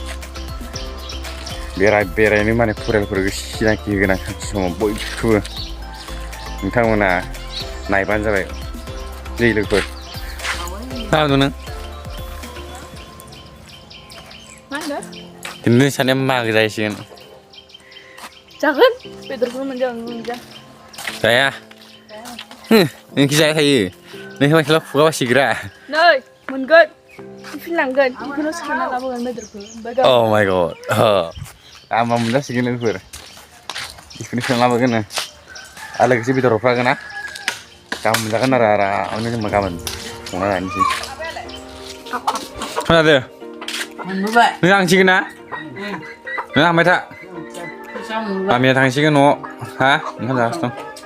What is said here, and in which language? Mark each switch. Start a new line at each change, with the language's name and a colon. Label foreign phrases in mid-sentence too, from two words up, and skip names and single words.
Bodo: बेरायनो माने फरियालफोरखौ सिनाखि होगोन आं सानसे समाव बयखौबो नोंथांमोना नायबानो जाबाय जै लोगोफोर मा होनदों नों दिनै सानैया मागो जाहैसिगोन जागोन बेदरखौनो मोनजा जाया नोंखि जाया थायो नों होबाय खेला खुगा बासिग्रा नै मोनगोन टिफिन लांगोन टिफिनाव सोना लाबोगोन बेदरखौ ओमफ्राय
English: oh my god
Bodo: आंबा मोनजासिगोन लोगोफोर टिफिनाव सोना लाबोगोन आरो लोगोसे बेदर हरफागोन ना गाबोन मोनजागोन आरो आरामनो जोंबा गाबोन संना जाहैनोसै खोनादों नों थांसिगोन ना नों थांबाय था मामिया थांसिगोन न'आव हा ओंखाम जागासिनो दं